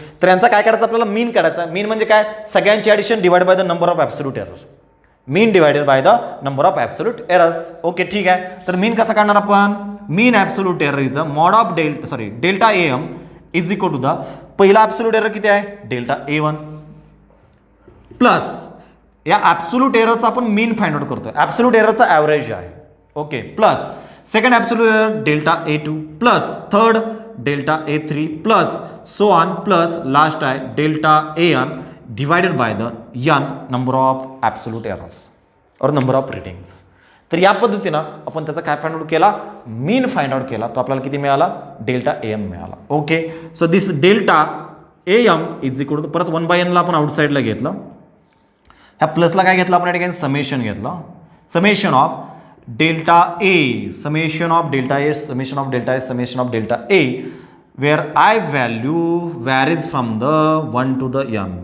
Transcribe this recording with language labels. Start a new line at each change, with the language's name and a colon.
Marathi: तर यांचा काय करायचं आपल्याला, मीन काढायचा. मीन म्हणजे काय, सगळ्यांची addition
English: Divide by the number of absolute error, mean divided by the number of absolute errors.
Marathi: Okay ठीक आहे. तर मीन कसा काढणार आपण, मीन absolute error
English: is a mod of delta AM is equal to the
Marathi: पहिला ॲब्सोल्यूट एरर किती आहे delta A1 plus या ॲब्सोल्यूट एररचा आपण मीन फाइंड आउट करतोय, ॲब्सोल्यूट एररचा ॲव्हरेज आहे. Okay.
English: Plus second absolute error delta A2 plus third delta A3 plus so on plus last आहे delta AN divided by the n number of absolute errors और number of readings.
Marathi: तर या पद्धतीनं आपण त्याचा काय find out केला, मीन find out केला. तो आपल्याला किती मिळाला, डेल्टा AM मिळाला. Okay.
English: so this delta AM is equal to
Marathi: परत 1/n ला आपण आउटसाईडला घेतलं. ह्या प्लसला काय घेतलं आपण या ठिकाणी समेशन घेतलं, summation of delta A, summation of delta A, summation of delta A, summation of delta A,
English: Where I value varies from the 1 to the n.